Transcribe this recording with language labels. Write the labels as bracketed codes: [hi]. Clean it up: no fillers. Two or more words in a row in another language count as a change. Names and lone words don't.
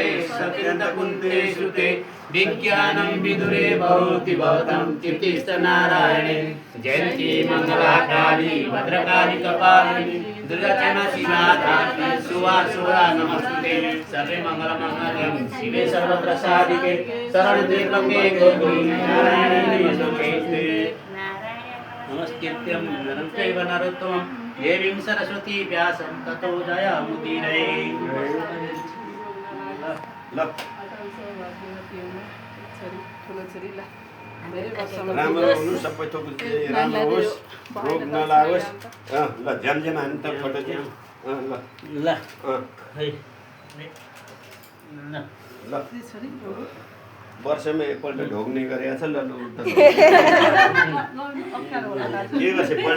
[sa] सत्यन्तकुन्ते श्रुते विज्ञानं विदुरे भवति भवतं कीर्तिश्च नारायणे जयन्ती मङ्गलाकाली भद्रकाली कपालिनी दुर्गाक्षमा शिवा धात्री सुवा नमस्ते सर्वे मंगलमंगलम शिवे सर्वत्र साधिके शरण्ये त्र्यंबके गौरी नारायणे नमोस्तुते नमस्कृत्यं नरं चैव नरोत्तमं देवीं सरस्वती व्यासं ततो जयमुदीरये [ne] राम्रो हुनु सबै थोक राम्रो होस् रोग नलागोस् ल झ्यामझ्याम हान्नु त फोटो चाहिँ ल ल वर्षमा एकपल्ट ढोग्ने गरेको छ ल के गर्छ